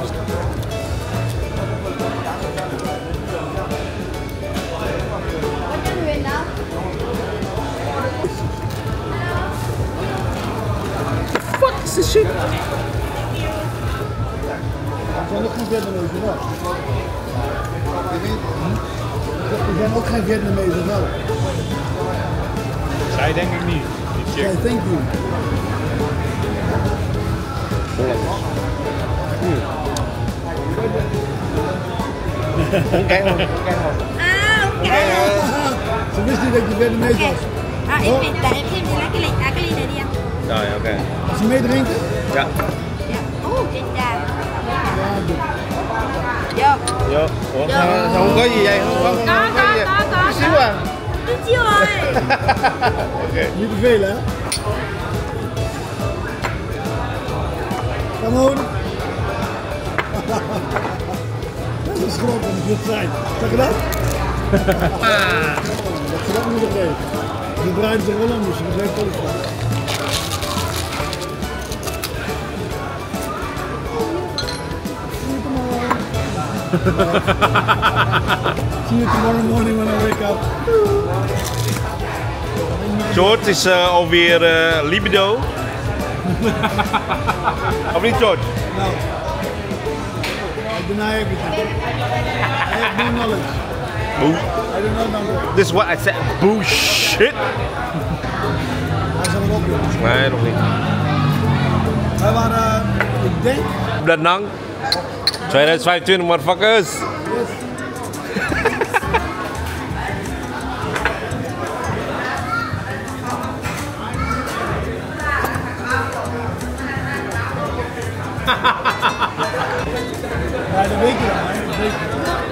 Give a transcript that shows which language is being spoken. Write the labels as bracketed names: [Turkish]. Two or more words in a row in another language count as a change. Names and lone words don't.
[English] Fuck is this shit? [Dutch] We zijn ook geen Vietnamezen wel. We zijn ook geen Vietnamezen wel. Zij denk ik niet. Die Ja, [English] chick. thank you. [Dutch] Ze wist niet dat je Vietnamees was. [Vietnamese] À, em Việt là em thêm thì lấy cái ly này đi anh. [Dutch] Ja, ja, oké. Als ze meedrinken? Ja. [Vietnamese] Dạ. Trên trà. [Dutch] Ja, doe. [Vietnamese] Vô. Yo. Ủa, sao không có gì vậy? Không có gì. Chút xíu à. Chút xíu rồi. [Dutch] Niet te veel, hè? [English] Come on. [Dutch] Dat is grappig om dit te zijn. Zeg je dat? Dat ze dat moeten geven. Ze draaien zich wel om, dus ze zijn vol van. See you tomorrow morning when I wake up. George is alweer libido. Of niet, George? [English] No. I deny everything. I have no knowledge. Boe. I do not know. This is what I said. Bullshit. [Dutch] Hij zal erop doen. Nee, nog niet. Wij waren, ik denk, [English] Danang. 2025, motherfuckers. [Dutch] ja, dat weet je wel, hè. Dat weet je wel.